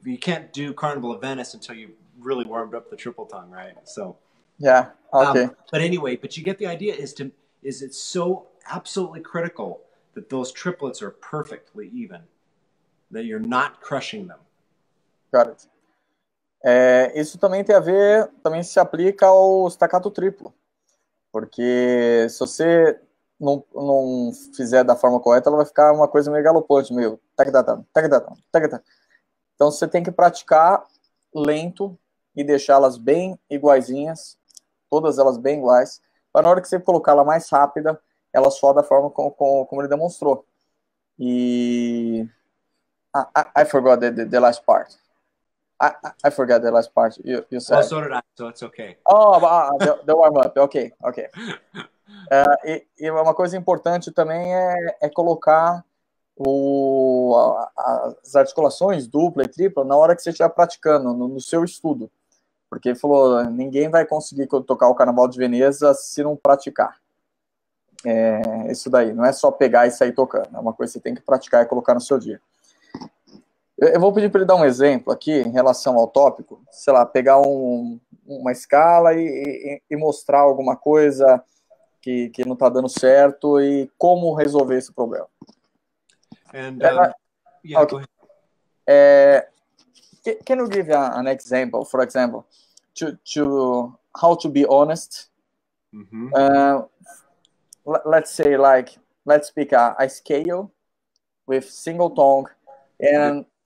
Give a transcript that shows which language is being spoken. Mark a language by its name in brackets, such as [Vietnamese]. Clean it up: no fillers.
[English] You can't do Carnival of Venice until you really warmed up the triple tongue, right? So yeah, okay. But anyway, you get the idea. Is it's so absolutely critical that those triplets are perfectly even, that you're not crushing them. Got it. [Portuguese] Isso também tem a ver, também se aplica ao staccato triplo, porque se você não fizer da forma correta, ela vai ficar uma coisa meio galopante, meio tac-tac. Então você tem que praticar lento e deixá-las bem iguaizinhas, todas elas bem iguais, para na hora que você colocar ela mais rápida, ela soa da forma como ele demonstrou. [English] E I forgot the last part. I forgot the last part you said. Oh, so did I, so it's okay. Oh, the warm-up, ok. [Portuguese] E uma coisa importante também é colocar as articulações dupla e tripla na hora que você estiver praticando, no seu estudo. Porque ele falou, ninguém vai conseguir tocar o Carnaval de Veneza se não praticar. Isso daí, não é só pegar e sair tocando, é uma coisa que você tem que praticar e colocar no seu dia. Eu vou pedir para ele dar um exemplo aqui em relação ao tópico, sei lá, pegar uma escala e mostrar alguma coisa que não está dando certo e como resolver esse problema. [English] And yeah, okay. Go ahead. Can you give an example, for example, to how to be honest? Mm-hmm. Let's say, let's pick a scale with single tongue, and